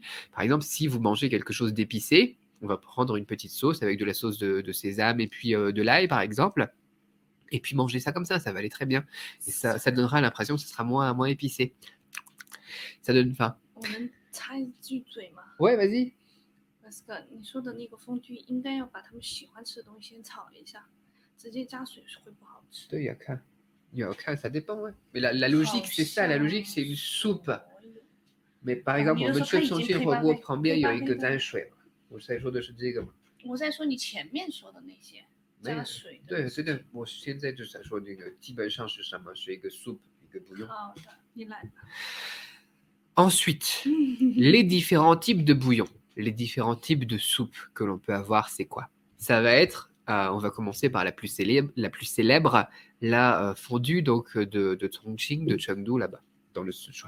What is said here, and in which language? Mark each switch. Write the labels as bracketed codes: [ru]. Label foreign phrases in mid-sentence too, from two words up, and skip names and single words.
[fr] Par exemple, si vous mangez quelque chose d'épicé, on va prendre une petite sauce avec de la sauce de sésame et puis de l'ail par exemple, et puis manger ça comme ça va aller très bien. Et ça donnera l'impression que ce sera moins épicé. Ça donne faim. Ouais, vas-y. Parce que [zh] 你说的那个风具应该要把他们喜欢吃的东西先炒一下，直接加水是会不好吃。对，要看， [fr] ça dépend, ouais. Mais la logique, c'est ça. La logique, c'est une soupe. Mais par exemple, [zh] 我们吃重庆火锅旁边有一个蘸水嘛。我在说的是这个嘛。我在说你前面说的那些加水的。对对，我现在就在说这个，基本上是什么？是一个 soup， 一个bouillon。好的，你来吧。 [fr] Ensuite, les différents types de bouillons, les différents types de soupes que l'on peut avoir, c'est quoi? Ça va être, on va commencer par la plus célèbre, la fondue donc de Chongqing, de Chengdu là-bas, dans le Sichuan.